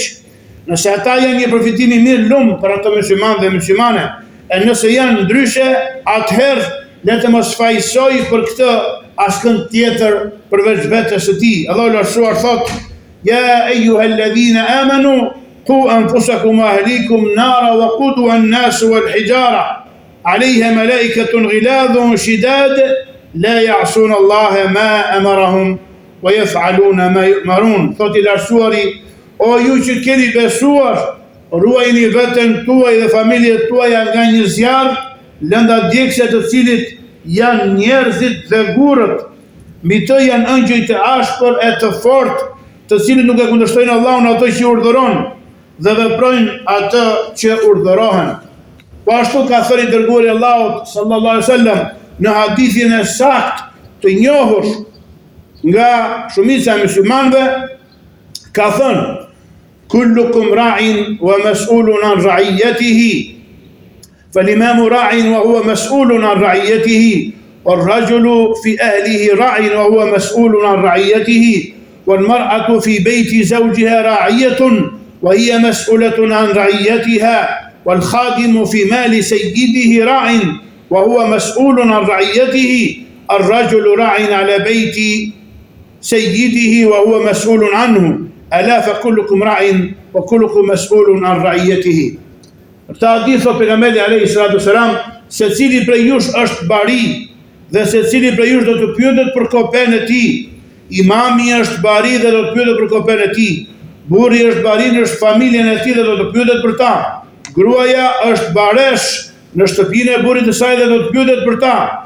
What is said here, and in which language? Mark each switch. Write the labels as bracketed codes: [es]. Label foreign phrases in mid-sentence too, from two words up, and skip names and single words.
[sq] Nëse ata janë një përfitim I mirë, lumë për ato musliman dhe muslimane. E nëse janë ndryshe, atëherë le të mos fajsoj për këtë askënd tjetër përveç vetes së tij. Allahu I lartësuar thotë: [ar] يا أيها الذين آمنوا قوا أنفسكم وأهليكم نارا وقودها الناس والحجارة عليها ملائكة غلاظ شداد لا يعصون الله ما أمرهم ويفعلون ما يؤمرون. [sq] Thotë I lartësuari: O ju që keni besuar, ruajini veten tuaj dhe familjet tuaja nga një zjarr, lënda djegëse të cilit janë njerëzit dhe gurët. Mbi të janë ëngjëj të ashpër e të fortë, të cilët nuk e kundërshtojnë Allahun ato që urdhëron dhe veprojnë atë që urdhërohen. Po ashtu ka thënë i dërguari Allahut [ar] صلى الله عليه وسلم [sq] në hadithin e saktë të njohur nga shumica e muslimanëve, ka thënë: [ar] كلكم راع ومسؤول عن رعيته. فالإمام راع وهو مسؤول عن رعيته والرجل في أهله راع وهو مسؤول عن رعيته والمرأة في بيت زوجها راعية وهي مسؤولة عن رعيتها والخادم في مال سيده راع وهو مسؤول عن رعيته الرجل راع على بيت سيده وهو مسؤول عنه ألا فكلكم راع وكلكم مسؤول عن رعيته. [sq] Këta hadith thot pejgamberi [ar] عليه الصلاة والسلام, [sq] secili prej jush është bari dhe secili prej jush do të pyetet për kopen e tij. Imami është bari dhe do të pyetet për kopen e tij. Burri është bari në familjen e tij dhe do të pyetet për ta. Gruaja është baresh në shtëpinë e burrit të saj dhe do të pyetet për ta.